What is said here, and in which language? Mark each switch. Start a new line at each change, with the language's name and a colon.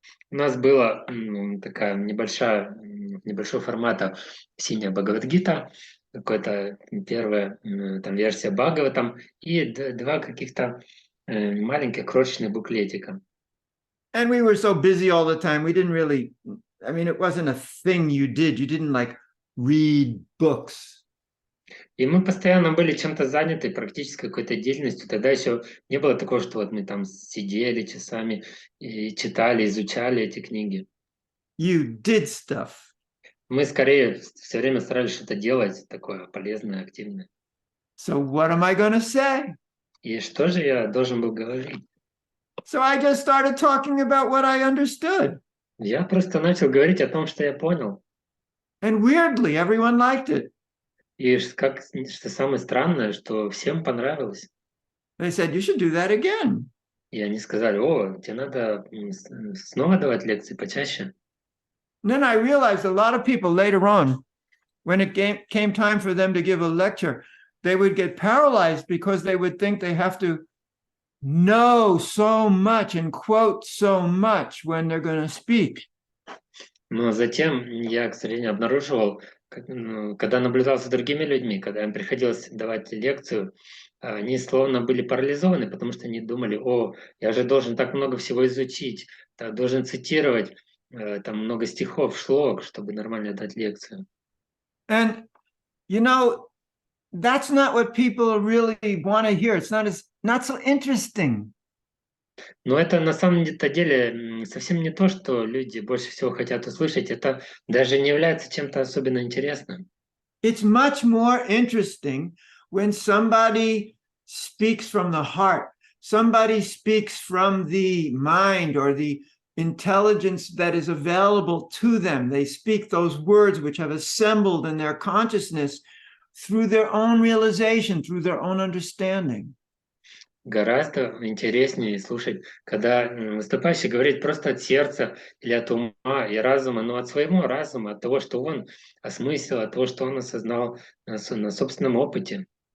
Russian: У нас была такая небольшого формата синяя Бхагавадгита, какая-то первая там версия Бхагаватам и два каких-то маленьких крошечных буклетика.
English: And we were so busy all the time. We didn't really, I mean, it wasn't a thing you did. You didn't like read books.
Russian: И мы постоянно были чем-то заняты, практически какой-то деятельностью. Тогда еще не было такого, что вот мы там сидели часами и читали, изучали эти книги.
English: You did stuff.
Russian: Мы скорее все время старались что-то делать такое полезное, активное.
English: So what am I going to say?
Russian: И что же я должен был говорить?
English: So I just started talking about what I understood.
Russian: Я просто начал говорить о том, что я понял.
English: And weirdly, everyone liked it.
Russian: И что самое странное, что всем понравилось.
English: They said, you should do that again.
Russian: И они сказали: о, тебе надо снова давать лекции почаще.
English: And then I realized a lot of people later on, when it came time for them to give a lecture, they would get paralyzed because they would think they have to know so much and quote so much when they're going to speak.
Russian: Но затем я, к сожалению, обнаруживал, когда наблюдал за другими людьми, когда им приходилось давать лекцию, они словно были парализованы, потому что они думали: о, я же должен так много всего изучить, должен цитировать там много стихов, шлок, чтобы нормально дать лекцию.
English: And, you know, that's not what people really want to hear. It's not so interesting.
Russian: Но это на самом-то деле совсем не то, что люди больше всего хотят услышать. Это даже не является чем-то особенно интересным.
English: It's much more interesting when somebody speaks from the heart, somebody speaks from the mind or the intelligence that is available to them. They speak those words which have assembled in their consciousness through their own realization, through their own understanding.
Russian: Гораздо интереснее слушать, когда выступающий говорит просто от сердца или от ума и разума, но от своего разума, от того, что он осмыслил, от того, что он осознал на собственном опыте.